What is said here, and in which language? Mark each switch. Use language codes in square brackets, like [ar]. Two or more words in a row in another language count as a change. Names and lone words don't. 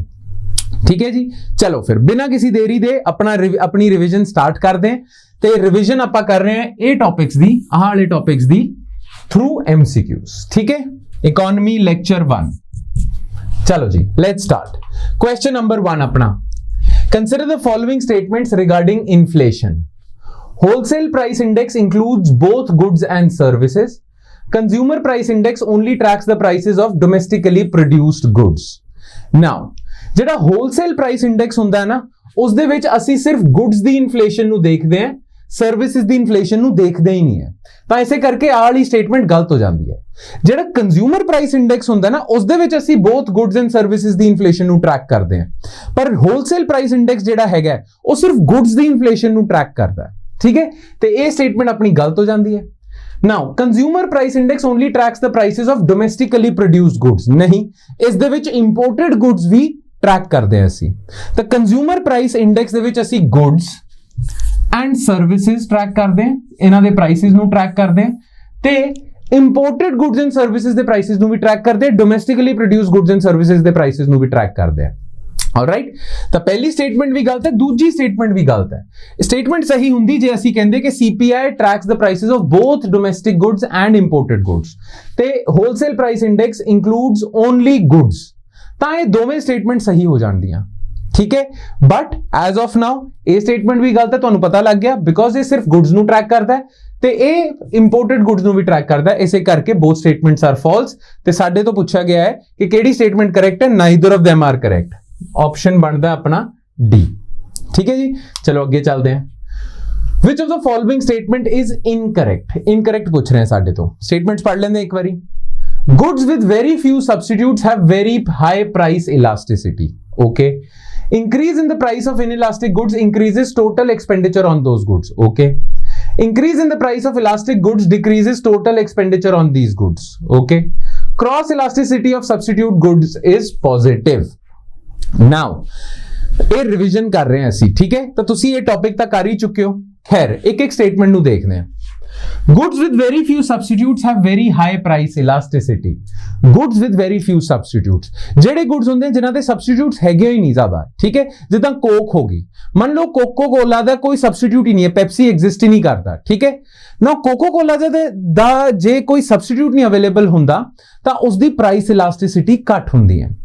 [pa] ਠੀਕ ਹੈ ਜੀ, ਚਲੋ ਫਿਰ ਬਿਨਾਂ ਕਿਸੇ ਦੇਰੀ ਦੇ ਆਪਣੀ ਰਿਵੀਜ਼ਨ ਸਟਾਰਟ ਕਰਦੇ ਹਾਂ ਤੇ ਰਿਵੀਜ਼ਨ ਆਪਾਂ ਕਰ ਰਹੇ ਹਾਂ ਇਹ ਟੌਪਿਕਸ ਦੀ, ਆਹ ਵਾਲੇ ਟੌਪਿਕਸ ਦੀ ਥਰੂ MCQs। ਠੀਕ ਹੈ, [en] economy lecture 1. [pa] ਚਲੋ ਜੀ, [en] let's start. question number 1 ਆਪਣਾ, consider the following statements regarding inflation. Wholesale price index includes both goods and services. Consumer price index only tracks the prices of domestically produced goods. Now, [pa] ਜਿਹੜਾ [en] wholesale price index [pa] ਹੁੰਦਾ ਹੈ ਨਾ, ਉਸ ਦੇ ਵਿੱਚ ਅਸੀਂ ਸਿਰਫ goods ਦੀ ਇਨਫਲੇਸ਼ਨ ਨੂੰ ਦੇਖਦੇ ਹਾਂ, ਸਰਵਿਸਿਜ਼ ਦੀ ਇਨਫਲੇਸ਼ਨ ਨੂੰ ਦੇਖਦੇ ਹੀ ਨਹੀਂ ਹੈ। ਤਾਂ ਇਸੇ ਕਰਕੇ ਆਹ ਵਾਲੀ ਸਟੇਟਮੈਂਟ ਗਲਤ ਹੋ ਜਾਂਦੀ ਹੈ। ਜਿਹੜਾ [en] consumer price index [pa] ਹੁੰਦਾ ਨਾ, ਉਸ ਦੇ ਵਿੱਚ ਅਸੀਂ [en] both goods and services [pa] ਦੀ ਇਨਫਲੇਸ਼ਨ ਨੂੰ ਟਰੈਕ ਕਰਦੇ ਹਾਂ, ਪਰ [en] wholesale price index [pa] ਜਿਹੜਾ ਹੈਗਾ ਉਹ ਸਿਰਫ ਗੁੱਡਸ ਦੀ ਇਨਫਲੇਸ਼ਨ ਨੂੰ ਟਰੈਕ ਕਰਦਾ ਹੈ। ਠੀਕ ਹੈ, ਤੇ ਇਹ ਸਟੇਟਮੈਂਟ ਆਪਣੀ ਗਲਤ ਹੋ ਜਾਂਦੀ ਹੈ। [en] Now, consumer price index only tracks the prices of domestically produced goods. [pa] ਨਹੀਂ, ਇਸ ਦੇ ਵਿੱਚ [en] imported goods [pa] ਵੀ ਟਰੈਕ ਕਰਦੇ ਹਾਂ ਅਸੀਂ। ਤਾਂ [en] consumer price index [pa] ਦੇ ਵਿੱਚ ਅਸੀਂ [en] goods and services [pa] ਟਰੈਕ ਕਰਦੇ ਹਾਂ, ਇਹਨਾਂ ਦੇ ਪ੍ਰਾਈਸਿਸ ਨੂੰ ਟਰੈਕ ਕਰਦੇ ਹਾਂ ਤੇ [en] imported goods and services [pa] ਦੇ ਪ੍ਰਾਈਸਿਸ ਨੂੰ ਵੀ ਟਰੈਕ ਕਰਦੇ ਹਾਂ, [en] domestically produced goods and services [pa] ਦੇ ਪ੍ਰਾਈਸਿਸ ਨੂੰ ਵੀ ਟਰੈਕ ਕਰਦੇ ਹਾਂ। Alright, ਤਾਂ ਪਹਿਲੀ ਸਟੇਟਮੈਂਟ ਵੀ ਗਲਤ ਹੈ, ਦੂਜੀ ਸਟੇਟਮੈਂਟ ਵੀ ਗਲਤ ਹੈ। ਸਟੇਟਮੈਂਟ ਸਹੀ ਹੁੰਦੀ ਜੇ ਅਸੀਂ ਕਹਿੰਦੇ ਕਿ [en] CPI tracks the prices of both domestic goods and imported goods [pa] ਤੇ [en] wholesale price index includes only goods, [pa] ਤਾਂ ਇਹ ਦੋਵੇਂ ਸਟੇਟਮੈਂਟ ਸਹੀ ਹੋ ਜਾਣਦੀਆਂ। ਠੀਕ ਹੈ, [en] but as of now [pa] ਇਹ ਸਟੇਟਮੈਂਟ ਵੀ ਗਲਤ ਹੈ। ਤੁਹਾਨੂੰ ਪਤਾ ਲੱਗ ਗਿਆ ਬਿਕੋਜ਼ ਇਹ ਸਿਰਫ ਗੁੱਡਸ ਨੂੰ ਟਰੈਕ ਕਰਦਾ ਹੈ ਤੇ ਇਹ [en] imported goods [pa] ਨੂੰ ਵੀ ਟਰੈਕ ਕਰਦਾ ਹੈ। ਇਸੇ ਕਰਕੇ [en] both statements are false [pa] ਤੇ ਸਾਡੇ ਤੋਂ ਪੁੱਛਿਆ ਗਿਆ ਹੈ ਕਿ ਕਿਹੜੀ ਸਟੇਟਮੈਂਟ ਕਰੈਕਟ ਹੈ। [en] neither of them are correct. [pa] ਆਪਸ਼ਨ ਬਣਦਾ ਆਪਣਾ D। ਠੀਕ ਹੈ ਜੀ, ਚਲੋ ਅੱਗੇ ਚੱਲਦੇ ਹਾਂ। [en] Which of the following statement is incorrect? [pa] Incorrect ਪੁੱਛ ਰਹੇ ਸਾਡੇ ਤੋਂ। ਸਟੇਟਮੈਂਟਸ ਪੜ੍ਹ ਲੈਂਦੇ ਇੱਕ ਵਾਰੀ। [en] Goods with very few substitutes have very high price elasticity. Okay. Increase in the price of inelastic goods increases total expenditure on those goods. Okay. Increase in the price of elastic goods decreases total expenditure on these goods. Okay. Cross elasticity of substitute goods is positive. Now, [pa] ਇਹ ਰਿਵੀਜ਼ਨ ਕਰ ਰਹੇ ਹਾਂ ਅਸੀਂ। ਠੀਕ ਹੈ, ਤਾਂ ਤੁਸੀਂ ਇਹ ਟੌਪਿਕ ਤਾਂ ਕਰ ਹੀ ਚੁੱਕੇ ਹੋ। ਖੈਰ ਇੱਕ ਇੱਕ ਸਟੇਟਮੈਂਟ ਨੂੰ ਦੇਖਦੇ ਹਾਂ। [en] Goods with very few substitutes have very high price elasticity. Goods with very few substitutes, [pa] ਜਿਹੜੇ goods ਹੁੰਦੇ ਜਿਨ੍ਹਾਂ ਦੇ substitutes ਹੈਗੇ ਹੀ ਨਹੀਂ ਜ਼ਿਆਦਾ। ਠੀਕ ਹੈ, ਜਿੱਦਾਂ ਕੋਕ ਹੋ ਗਈ, ਮੰਨ ਲਓ ਕੋਕੋ ਕੋਲਾ ਦਾ ਕੋਈ substitute ਹੀ ਨਹੀਂ ਹੈ, ਪੈਪਸੀ ਐਗਜ਼ਿਸਟ ਹੀ ਨਹੀਂ ਕਰਦਾ। ਠੀਕ ਹੈ ਨਾ, ਕੋਕੋ ਕੋਲਾ ਦਾ ਜੇ ਕੋਈ substitute ਨਹੀਂ ਅਵੇਲੇਬਲ ਹੁੰਦਾ ਤਾਂ ਉਸਦੀ [en] price elasticity [pa] ਘੱਟ ਹੁੰਦੀ ਹੈ।